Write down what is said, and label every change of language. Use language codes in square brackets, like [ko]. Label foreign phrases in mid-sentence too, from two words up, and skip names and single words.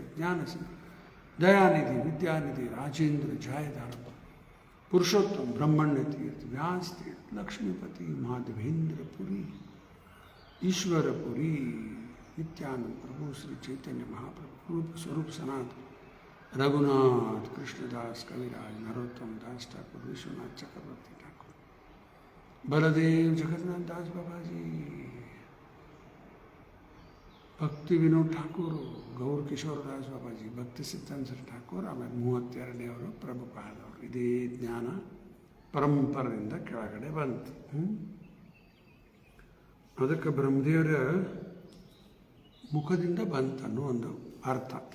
[kn] ಜ್ಞಾನಸಿಂಹ, ದಯಾನಿಧಿ, ವಿದ್ಯಾನಿಧಿ, ರಾಜೇಂದ್ರ, ಜಾಯದಾರ, ಪುರುಷೋತ್ತಮ, ಬ್ರಹ್ಮಣ್ಯ ತೀರ್ಥ, ವ್ಯಾಸ ತೀರ್ಥ, ಲಕ್ಷ್ಮೀಪತಿ, ಮಾಧವೇಂದ್ರ ಪುರಿ, ಈಶ್ವರಪುರಿ, ನಿತ್ಯಾನಂದ ಪ್ರಭು, ಶ್ರೀ ಚೈತನ್ಯ ಮಹಾಪ್ರಭು, ರೂಪ ಸ್ವರೂಪ ಸನಾತನ, ರಘುನಾಥ್, ಕೃಷ್ಣದಾಸ್, ಕವಿರಾಜ್, ನರೋತ್ತಮ दास ठाकुर, विश्वनाथ चक्रवर्ती ठाकुर, बलदेव जगन्नाथ दास बाबाजी, ಭಕ್ತಿ ವಿನೋದ್ ಠಾಕೂರ್, ಗೌರ್ ಕಿಶೋರ್ ದಾಸ್ ಬಾಬಾಜಿ, ಭಕ್ತಿ ಸಿದ್ಧಾಂತ ಠಾಕೂರ್, ಆಮೇಲೆ 32ನೇವರು ಪ್ರಭುಪಾದವರು. ಇದೇ ಜ್ಞಾನ ಪರಂಪರೆಯಿಂದ ಕೆಳಗಡೆ ಬಂತು. ಅದಕ್ಕೆ ಬ್ರಹ್ಮದೇವರ ಮುಖದಿಂದ ಬಂತನ್ನೋ ಒಂದು ಅರ್ಥ.